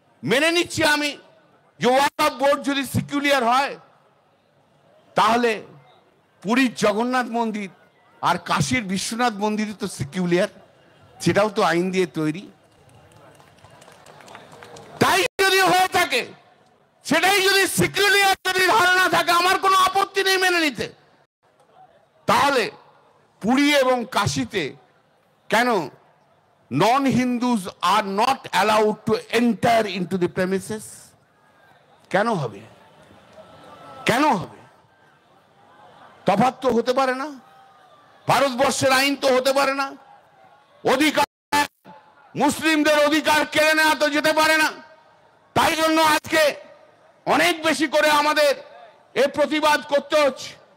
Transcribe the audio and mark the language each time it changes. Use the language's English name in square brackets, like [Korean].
[Bangla] মেনে নিচ্ছি আমি যে ওয়াকফ বোর্ড যদি সিকিউরিয়ার হয়, তাহলে পুরীর জগন্নাথ মন্দির আর কাশীর বিশ্বনাথ মন্দির তো সিকিউরিয়ার, সেটাও তো আইন দিয়ে তৈরি। তাই যদি হয়ে থাকে, সেটাই যদি সিকিউরিয়ার যদি ধারণা থাকে, আমার কোনো আপত্তি নেই মেনে নিতে। তাহলে পুরী এবং কাশীতে কেন [English] non-Hindus are not allowed to enter into the premises? [Bangla] কেন হবে? কেন হবে? তফাৎ তো হতে পারে না, ভারতবর্ষের আইন তো হতে পারে না, অধিকার, মুসলিমদের অধিকার কেড়ে নেওয়া তো যেতে পারে না। তাই জন্য আজকে অনেক বেশি করে আমাদের এই প্রতিবাদ করতে হচ্ছে।